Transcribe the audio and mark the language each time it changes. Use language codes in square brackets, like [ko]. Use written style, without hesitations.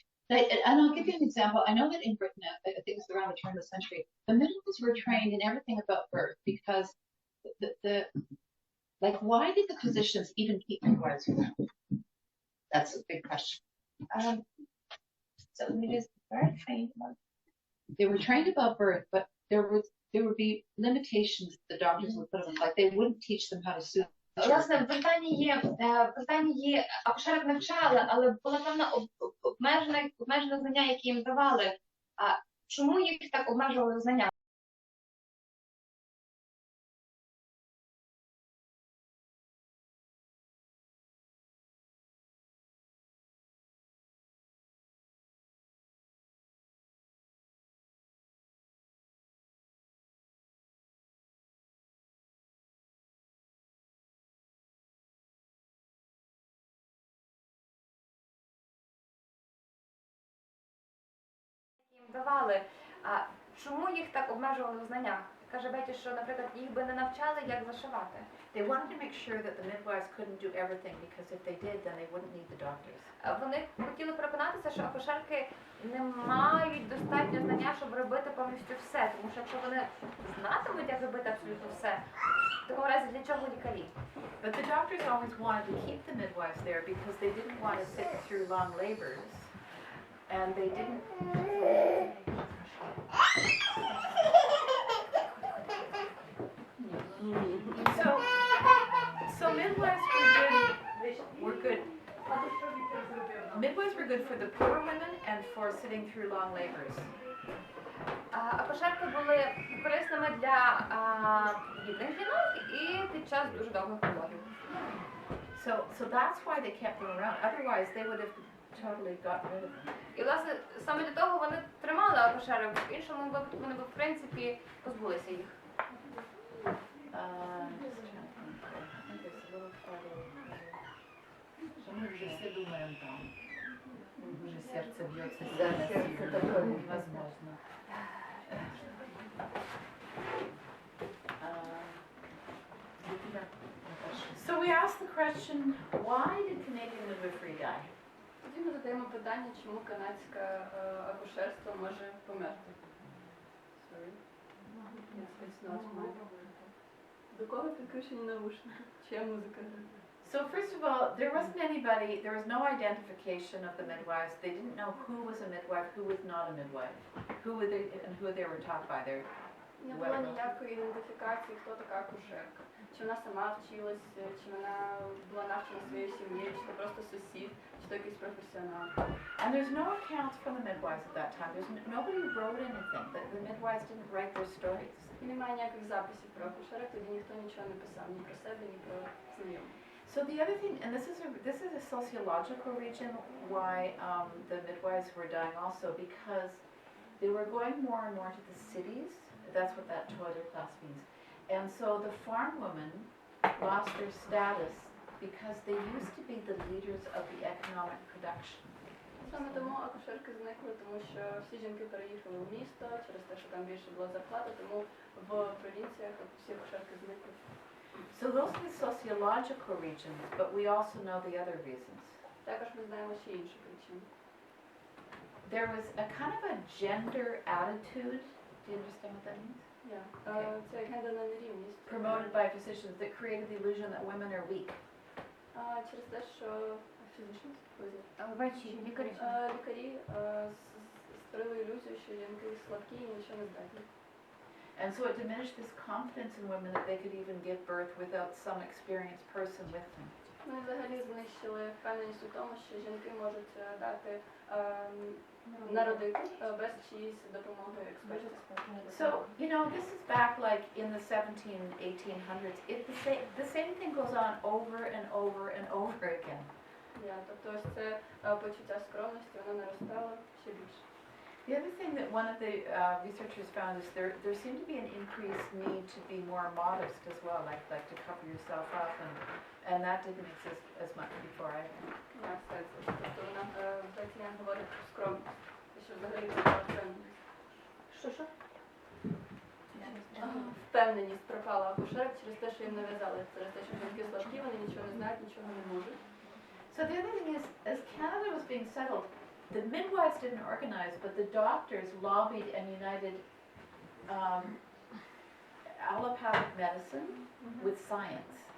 [en] And I'll give you an example. I know that in Britain, I think it was around the turn of the century, the midwives were trained in everything about birth because like, why did the physicians even keep midwives around? That's a big question. So it is very trained. They were trained about birth, but there would be limitations the doctors would put on them. Like they wouldn't teach them how to suture. [uk] Власне, в Британії акушерок навчали, але була певна обмежене знання, які їм давали. А чому їх так обмежували знання? Давали. А чому їх так обмежували в знаннях? Каже Беті, що, наприклад, їх би не навчали, як зашивати. [en] They wanted to make sure that the midwives couldn't do everything because if they did, then they wouldn't need the doctors. [uk] Вони хотіли переконатися, що акушерки не мають достатньо знання, щоб робити повністю все. Тому що якщо вони знатимуть, як робити абсолютно все, в такому разі для чого лікарі? [en] But the doctors always wanted to keep the midwives there because they didn't want to sit through long labors. And they didn't. So midwives were good. Midwives were good for the poor women and for sitting through long labors. [uk] Акушерки були корисними для бідних жінок і під час дуже довгих пологів. [en] So that's why they kept them around. Otherwise, they would have totally gotten rid of them. [uk] І, власне, саме для того вони тримали акушерок, в іншому випадку вони б, в принципі, позбулися їх. [en] Just trying to think. I think there's a little farther over here. [uk] Що ми вже всі думаємо там. Уже серце б'ється [ru] Да, [uk] сильно, серце сильно. [ru] такое. Невозможно. [en] So we asked the question, why did Canadian midwifery die? [uk] Тоді ми задаємо питання, чому канадське акушерство може померти. [en] Sorry. It's not mine. [uk] До кого підключені навушники? Чия музика? [en] So first of all, there was no identification of the midwives. They didn't know who was a midwife, who was not a midwife, who they were taught by. [uk] Не було ніякої ідентифікації, хто така акушерка. Чи вона сама вчилась, чи вона була навчена своєю сім'єю, чи то просто сусід, чи то якийсь професіонал. [en] And there's no accounts from the midwives at that time. Nobody wrote anything. The midwives didn't write their stories. [uk] І немає ніяких записів про акушерок, тоді ніхто нічого не писав, ні про себе, ні про знайомих. [en] So the other thing, and this is a sociological reason why the midwives were dying also, because they were going more and more to the cities. That's what that toilet class means. And so the farm women lost their status because they used to be the leaders of the economic production. [uk] Саме тому акушерки зникли, тому що всі жінки переїхали в місто через те, що там більше було зарплати, тому в провінціях всі акушерки зникли. [en] So those are the sociological reasons, but we also know the other reasons. [uk] Також ми знаємо ще інші причини. [en] There was a kind of a gender attitude. Do you understand what that means? [uk] Це гендерна нерівність. [en] Promoted by physicians that created the illusion that women are weak. [uk] Через те, що фізично Врачі, лікарі. лікарі створили ілюзію, що жінки слабкі і нічого не здатні. [en] And so it diminished this confidence in women that they could even give birth without some experienced person with them. [uk] Ну і взагалі знищили впевненість у тому, що жінки можуть дати народити без чиїсь допомоги експертів. [en] So, you know, this is back like in the 1800s. The same thing goes on over and over and over again. [uk] Тобто ось це почуття скромності, воно наростало ще більше. [en] The other thing that one of the researchers found is there seemed to be an increased need to be more modest as well, like to cover yourself up, and that didn't exist as much before either. [uk] Тобто вона Бетіян говорить про скромність, що взагалі це була впевненість. Що? Впевненість пропала акушерок через те, що їм нав'язали, через те, що жінки слабкі, вони нічого не знають, нічого не можуть. [en] So the other thing is, as Canada was being settled, the midwives didn't organize, but the doctors lobbied and united allopathic medicine with science.